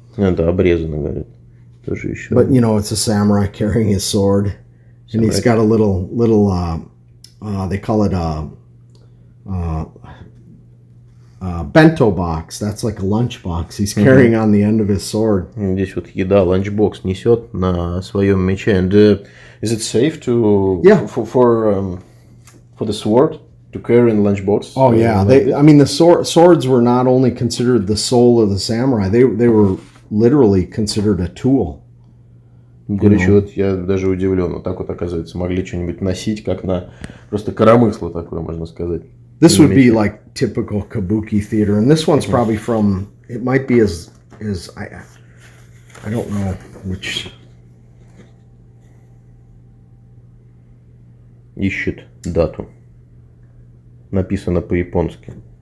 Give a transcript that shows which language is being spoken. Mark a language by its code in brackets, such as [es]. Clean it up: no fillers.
[ru] Это обрезано, говорят. Тоже еще. [en] But, you know, it's a samurai carrying his sword. And he's got a little they call it bento box. That's like a lunch box. He's carrying on the end of his sword. [ru] Здесь вот еда, ланчбокс несет на своем мече. [en] And is it safe to for the sword to carry in lunchbox? Oh yeah, the swords were not only considered the soul of the samurai. They were literally considered a tool. [ru] Короче, вот я даже удивлен. Вот так вот, оказывается, могли что-нибудь носить, как на просто коромысло такое, можно сказать. [en] This would be like typical kabuki theater, and this one's probably from. It might be as I don't know which. [ru] Ищет дату. Написано по-японски.